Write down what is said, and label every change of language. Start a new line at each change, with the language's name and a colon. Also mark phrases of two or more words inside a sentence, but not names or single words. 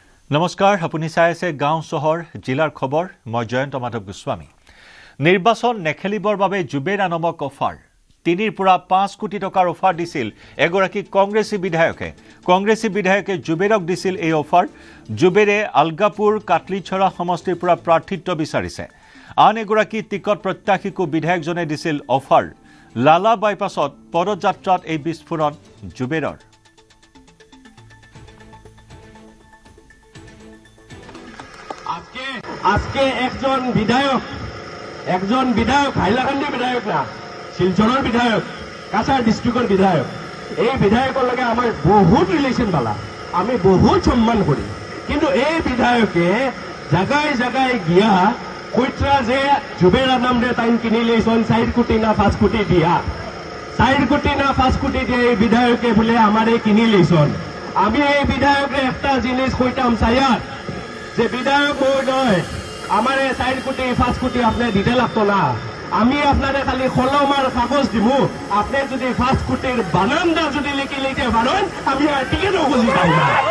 Assamese: নমস্কাৰ আপুনি চাই আছে গাঁও চহৰ জিলাৰ খবৰ মই জয়ন্ত মাধৱ গোস্বামী নিৰ্বাচন নেখেলিবৰ বাবে জুবেৰ নামক অফাৰ 3 পৰা 5 কোটি টকাৰ অফাৰ দিছিল এগৰাকী কংগ্ৰেছী বিধায়কে জুবেৰক দিছিল এই অফাৰ জুবেৰে আলগাপুৰ কাটলিছৰা সমষ্টিৰ পৰা প্ৰাৰ্থিত্ব বিচাৰিছে আন এগৰাকী টিকট প্ৰত্যাশীকো বিধায়কজনে দিছিল অফাৰ লালা বাইপাছত পদযাত্ৰাত এই বিস্ফোৰণ জুবেৰৰ
Sylheti: আজকে একজন বিধায়ক হাইলাকান্দি বিধায়ক না শিলচৰৰ বিধায়ক কাছাৰ ডিস্ট্রিক্টৰ বিধায়ক এই বিধায়কৰ লগে আমাৰ বহুত ৰিলেশন বালা আমি বহুত সম্মান করি কিন্তু এই বিধায়কে জায়গায় গিয়া কইত্রা যে জুবেৰা নাম দে টাইম কিনি লৈছন 4 কোটি না 5 কোটি দিয়া 4 কোটি না 5 কোটি দিয়ে এই বিধায়কে বলে আমারে কিনি লৈছন আমি এই বিধায়কে একটা জিনিস কইতাম চাইয়ার যে বিধায়ক মহোদয় আমারে 4 কোটি 5 কোটি আপনি দিতে লাগতো না আমি আপনারে খালি কলম আর কাগজ দিমু আপনি যদি 5 কোটির বানানটা যদি লিখে লিখতে পারেন আমি আর টিকেটও খুঁজি পাই না